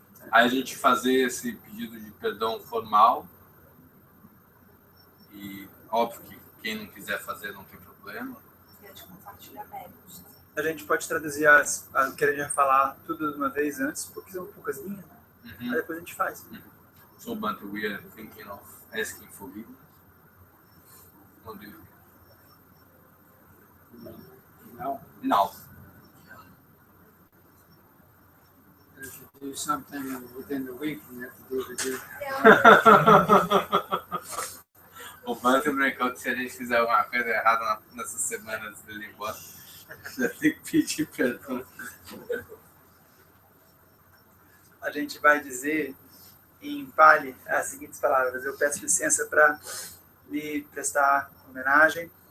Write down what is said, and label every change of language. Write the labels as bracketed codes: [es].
[pt] Aí a gente fazer esse pedido de perdão formal. E óbvio que quem não quiser fazer não tem problema. E é de compartilhar méritos. A gente pode traduzir o que a gente vai falar tudo de uma vez antes, porque são poucas linhas, né? Aí depois a gente faz. [en] So, Bhante, we are thinking of asking forgiveness. What do you think? No. If you do something within the week, you have to do it again. [pt] O Bhante brincou que se a gente fizer alguma coisa errada nessa semana antes dele ir embora, já tem que pedir perdão. A gente vai dizer em Pali as seguintes palavras. Eu peço licença para lhe prestar homenagem.